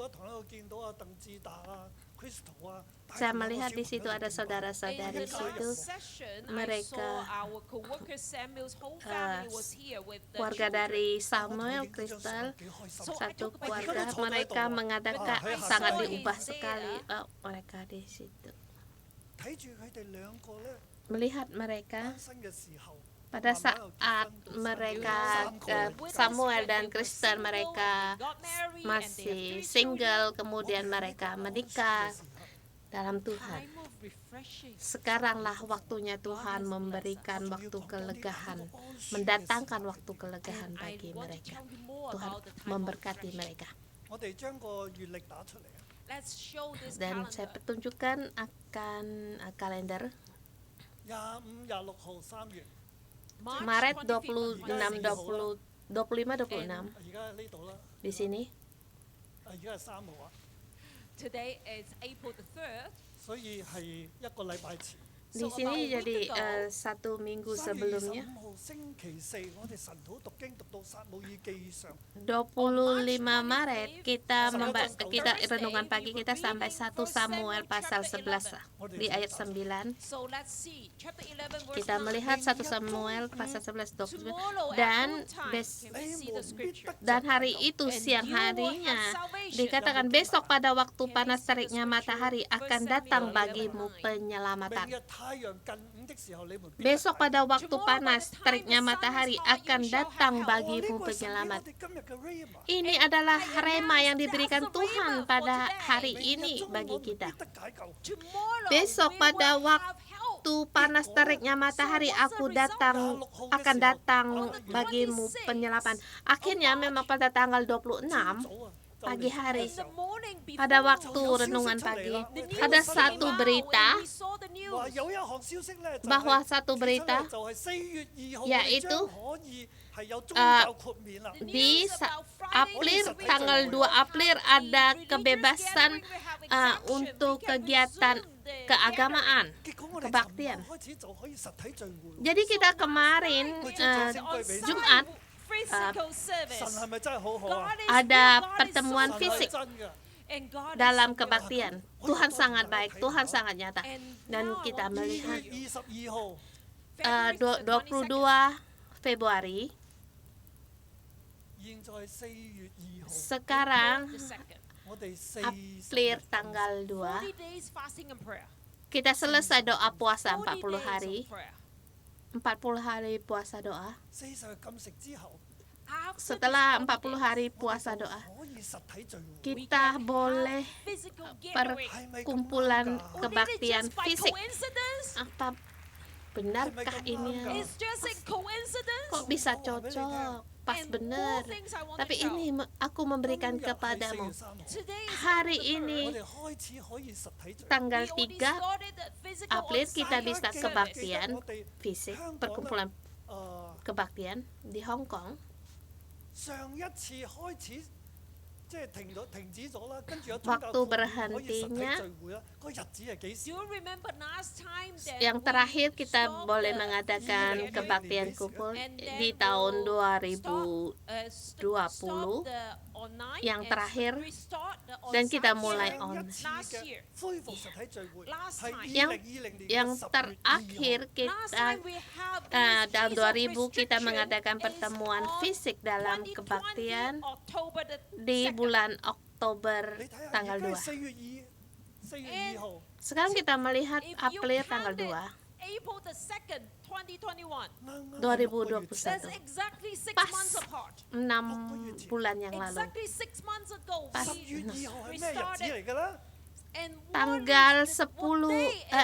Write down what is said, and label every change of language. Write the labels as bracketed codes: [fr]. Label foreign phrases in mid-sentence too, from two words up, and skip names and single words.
[id] Saya melihat di situ ada saudara-saudari situ, mereka keluarga dari Samuel, Crystal, satu keluarga, mereka mengatakan sangat diubah sekali. Mereka di situ [yue] 睇住佢哋兩個咧 [id] melihat mereka [yue] 單身嘅時候， [id] pada saat mereka Samuel dan Kristen mereka masih single, kemudian mereka menikah dalam Tuhan. Sekaranglah waktunya Tuhan memberikan waktu kelegahan, mendatangkan waktu kelegahan bagi mereka. Tuhan memberkati mereka. [yue] 我哋將個月曆打出嚟啊！ [id] Dan saya pertunjukkan akan kalender [yue] 25、26 號3月， [id] Maret 26, 20, 25, 26 [yue] 而家呢度啦， [id] di sini. [yue] 而家係3號啊， [en] Today is April the 3rd. [yue] 所以係一個禮拜前。 [id] Di sini jadi 1 minggu [yue] 3月 [id] sebelumnya. [yue] 25 號星期四，我哋晨禱讀經讀到撒母耳記上， [id] 25 Maret kita renungan pagi kita sampai 1 Samuel pasal 11 di ayat 9. [en] So let's see. Chapter 11 verse [id] Kita 9. melihat 1 Samuel pasal 11 29 dan [en] See the scripture. [id] dan hari itu siang harinya dikatakan besok pada waktu panas teriknya matahari akan datang bagimu [yue] 明 [id] penyelamatan. [yue] 日太陽近午的時候，你們必 [id] Besok pada waktu panas teriknya matahari akan datang bagimu [yue] 呢個係神俾 [id] penyelamat. [yue] 我哋今日嘅 Rhema。 [id] Ini adalah rema yang diberikan Tuhan pada hari ini bagi kita. [en] Tomorrow [id] Besok [en] we [id] pada [en] will have help. [id] waktu panas teriknya matahari akan datang bagimu penyelaman. Akhirnya memang pada tanggal 26 pagi hari, [en] In the morning [id] pada [en] before [id] waktu renungan pagi, ada satu berita [en] we saw the news. [yue] 話有一項消息咧， [id] bahwa satu berita [yue] 就係4月2號 [id] yaitu [yue] 將可以係有宗教豁免啦。 [id] di April tanggal 2 April ada kebebasan untuk kegiatan keagamaan, [yue] 結果我哋尋 [id] kebaktian. [yue] 日開始就可以實體聚會。 [id] Jadi kita kemarin Jumat [en] Physical service. [yue] 神係咪真係好好啊？ [en] God is [id] ada [en] good, God is [id] pertemuan [en] so [id] fisik [yue] 真嘅。 [en] And God is [id] dalam [en] so good. [id] kebaktian. Tuhan sangat baik, Tuhan sangat nyata. Dan kita [yue] 2 [id] melihat [yue] 月22號， [en] February [id] 22 Februari, [yue] 現在4月2號， [id] sekarang [en] the 2nd. [yue] 我哋 [id] April tanggal 2, [en] 40 days fasting and prayer. [id] kita selesai doa puasa 40 [en] 40 days [id] hari, [en] of prayer. [id] 40 hari puasa doa. [yue] 40日禁食之後， [en] After [id] setelah [en] this [id] 40 hari [en] holidays, [id] puasa doa, [yue] 可以實體聚會， [en] we [id] kita [en] can [id] boleh [en] have physical gathering. [id] perkumpulan Oh, [en] Or did it [id] kebaktian [en] just by [id] fisik. [en] coincidence? [id] Apa benarkah ini? [en] It's just a coincidence. [id] Kok bisa cocok? Pas [en] And [id] benar. [en] four things I want [id] Tapi [en] to tell. [id] ini aku memberikan [yue] 今日係4 [id] kepadamu. [yue] 月3號， [en] Today is [id] Hari [en] November [id] ini [yue] 我哋開始可以實體聚會。 [id] tanggal [en] We already [id] 3 [en] started the physical [id] April kita [en] on-site [id] bisa [en] service. [id] kebaktian fisik, perkumpulan 誒 kebaktian di Hong Kong. [yue] 上一次開始即係停止咗啦，跟住有宗教 [id] Waktu [yue] 堂可以實 [id] berhentinya [yue] 體聚會啦，個日子係幾 [en] Do [yue] 時？ [en] you remember last time that [id] Yang [en] we [id] terakhir kita [en] stopped [id] boleh [en] the [id] mengadakan [en] physical [id] kebaktian [en] gathering [id] kumpul [en] and then [id] di tahun [en] we'll [id] 2020 [en] stop the online [id] yang [en] and [id] terakhir, [en] restart the [id] dan kita [en] on-site [id] mulai [en] service. [yue] 上 [en] on. [yue] 一次 [en] Last [yue] 嘅 [en] year. [yue] 恢復實體聚會 [en] Last [yue] 係 [en] time. [id] yang [yue] 2020年 [id] yang [yue] 嘅10月2 [id] terakhir [yue] 號。 [en] Last [id] kita [en] time we have [id] tahun [en] this piece of [id] 2000 kita [en] restriction [id] mengadakan [en] is [id] pertemuan [en] on [id] fisik dalam [en] 2020 [id] kebaktian [en] October the [id] di [en] 2nd. [id] bulan Oktober [yue] 你睇下， [id] tanggal [yue] 而家 [id] 2. [yue] 係4月2號， [id] Sekarang kita melihat [en] If you [id] April tanggal [en] count it, [id] 2, [en] April the 2nd, 2021. [yue] 啱啱係6個月前 [id] 2021. [en] That's exactly 6 [id] Pas [en] months apart. [id] 6 bulan yang lalu. [en] Exactly 6 months ago, [id] Pas- [yue] 10 月2號係 [en] we [yue] 咩日子 [en] started. [yue] 嚟㗎啦？ [en] And [id] Tanggal [en] what [id] 10 [en] day is